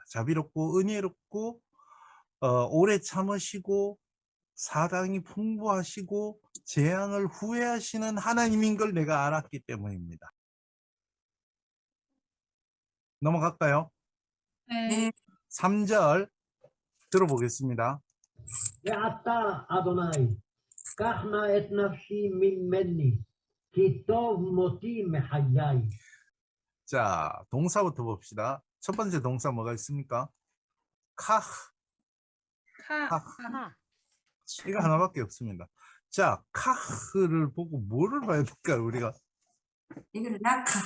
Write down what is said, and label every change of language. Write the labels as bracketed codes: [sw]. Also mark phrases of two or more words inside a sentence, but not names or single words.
[ko] 자비롭고 은혜롭고 오래 참으시고 사랑이 풍부하시고 재앙을 후회하시는 하나님인 걸 내가 알았기 때문입니다. 넘어갈까요? 네. 네. 3절 들어보겠습니다. [he] ועתה, אדוני, קח נא את נפשי ממני, כי טוב מותי מחיי. [ko] 자, 동사부터 봅시다. 첫 번째 동사 뭐가 있습니까? 카흐. 카. 카. 이거 하나밖에 없습니다. 자, 카흐를 보고 뭐를 봐야 될까요, 우리가? 이거는 라카.